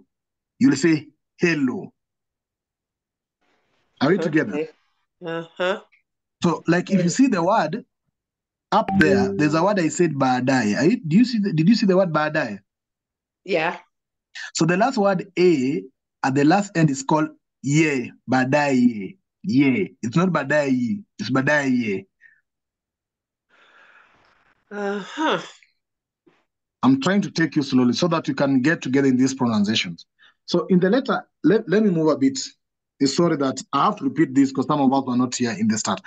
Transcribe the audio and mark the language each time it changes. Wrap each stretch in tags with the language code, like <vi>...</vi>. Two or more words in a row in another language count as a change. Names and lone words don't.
<en>You'll say hello. Are we together? So, like, if you see the word up there, there's a word I said baadaye. Did you see the word baadaye? Yeah. So the last word A at the last end is called ye, baadaye. Ye. It's not baadaye. It's baadaye. I'm trying to take you slowly so that you can get together in these pronunciations. So in the letter, let me move a bit. Sorry that I have to repeat this because some of us were not here in the start.</en>